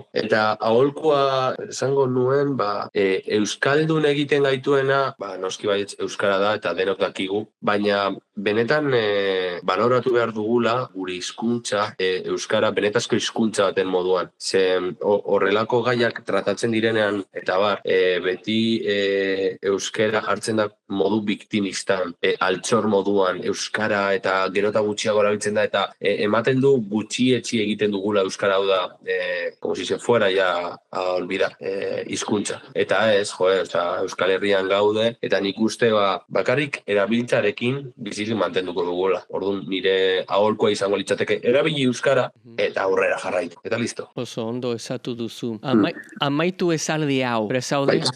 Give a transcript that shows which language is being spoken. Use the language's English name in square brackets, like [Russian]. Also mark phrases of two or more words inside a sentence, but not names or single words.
[Basque] Eta aholkua esango nuen, euskaldun egiten gaituena, noski baietz euskara da eta denok dakigu, baina benetan baloratu behar dugula gure hizkuntza, euskara benetazko hizkuntza baten moduan. Ze horrelako gaiak tratatzen direnean, eta beti euskara hartzen da modu biktimistan, altxor moduan, euskara eta gero eta gutxiago erabiltzen da, eta ematen du gutxietxi egiten dugula euskara, hau da, [Spanish] como si se fuera ya a olvidar, [Basque] hizkuntza. Eta ez, Euskal Herrian gaude, eta nik uste bakarrik erabiltzarekin bizirik mantenduko dugula. Orduan, nire aholkoa izango litzateke erabili euskara eta aurrera jarraitu. Eta listo. Oso ondo esatu duzu. Amaitu esaldi hau. Presaude,